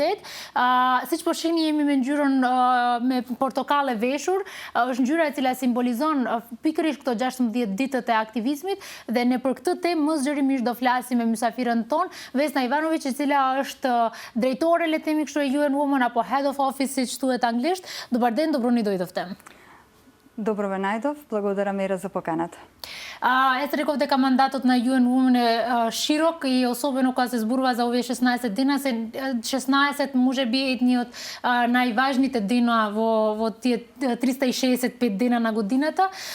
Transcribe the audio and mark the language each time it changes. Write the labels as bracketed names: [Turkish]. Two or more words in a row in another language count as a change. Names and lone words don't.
[Albanian] Siç po shihni jemi me ngjyrën me portokale veshur, është ngjyra e cila simbolizon pikërisht këto 16 ditët e aktivizmit dhe ne për këtë temë më zgjerisht do flasim me mysafirën tonë, Vesna Ivanović, e cila është drejtore le të themi kështu e UN Women apo [English] Head of Office [Albanian] siç thuhet anglisht. [Macedonian] Dobar ден, добро ни дојдовте. Добро ве најдов, благодарам Мира за поканата. Ето реков дека мандатот на UN Women е широк и особено кога се зборува за овие 16 дена, 16 може би едни од најважните дена во тие 365 дена на годината.